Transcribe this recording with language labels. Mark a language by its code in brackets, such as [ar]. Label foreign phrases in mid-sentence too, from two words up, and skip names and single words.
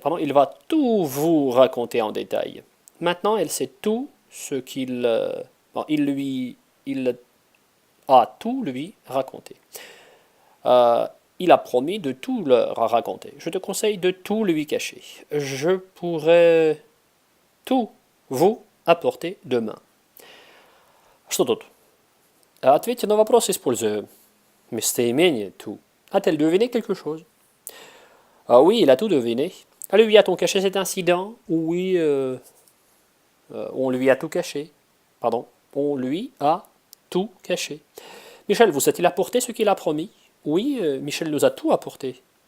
[fr] Pardon, il va tout vous raconter en détail. Maintenant, elle sait tout ce qu'il... il a tout lui raconté. Il a promis de tout leur raconter. Je te conseille de tout lui cacher. Je pourrais tout vous apporter demain. [ru] Что тут? Ответьте на вопрос, используя местоимение tout. [fr] A-t-elle deviné quelque chose? Oui, il a tout deviné. Lui a-t-on caché cet incident? Oui, on lui a tout caché. Pardon, on lui a tout caché. Michel vous a-t-il apporté ce qu'il a promis? Oui, Michel nous a tout apporté.